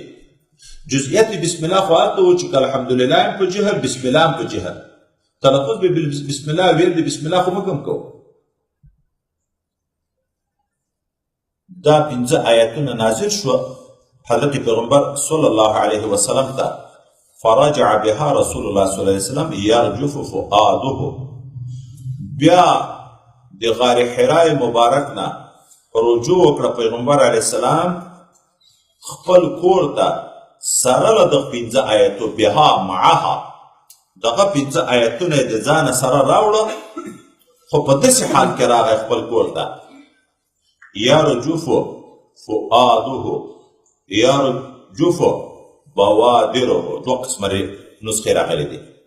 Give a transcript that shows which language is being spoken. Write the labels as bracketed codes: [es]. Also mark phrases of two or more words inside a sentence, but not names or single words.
[ps] جزئیات [ar] بسم الله [ps] خو هلته و چې که الحمدلله هم په جهل، [ar] بسم الله [ps] هم په جهل. تلفظ به [ar] بسم الله [ps] ویل د [ar] بسم الله [ps] خو موږ هم کوو. دا 5 آیاتونه نازل شو حضرت پیغمبر [ar] صلی الله علیه وسلم [ps] ته. [ar] فرجع بها رسول الله صلی الله علیه وسلم یرجف فؤاده. [ps] بیا د غار حرای مبارک نه رجوع وکړه پیغمبر [ar] علیه السلام [ps] خپل کور ته سره له دغه 5 آیاتو، [ar] بها معها، [ps] دغه 5 آیاتونه د ځانه سره راوړه، خو په داسې حال کې راغی خپل کور ته. [ar] یرجف فؤاده یرجف بوادره، [ps] 2 قسمه نسخې راغلي دي.